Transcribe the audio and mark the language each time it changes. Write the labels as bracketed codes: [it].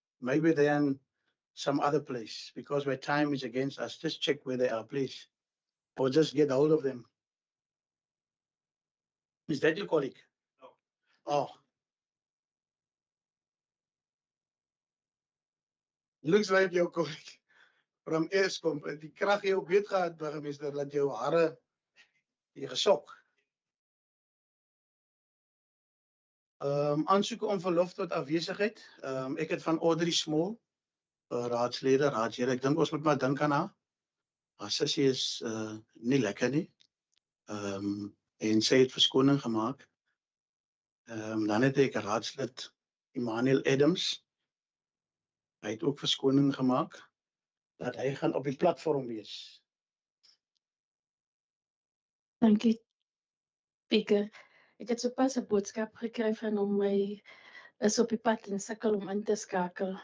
[en] Maybe they're in some other place, because my time is against us. Just check where they are, please. Or just get hold of them. Is that your colleague? No. Oh. Looks like your colleague from Eskom. [af] Die krag jy op weet gehad, burgemeester, dat jou hare, jy gesok. Aansoeken om verlof tot afwesigheid. Ek het van Audrey Small, raadslede, raadslede. Ek dink ons moet maar dink aan haar. Haar sussie is nie lekker nie. En sy het verskoning gemaak. Dan het ek raadslid Emmanuel Adams. Hy het ook verskoning gemaak dat hy gaan op die platform wees. Dankie, Speaker. Ek het sopas 'n boodskap gekry van hom. Hy is op die pad en sukkel om in te skakel.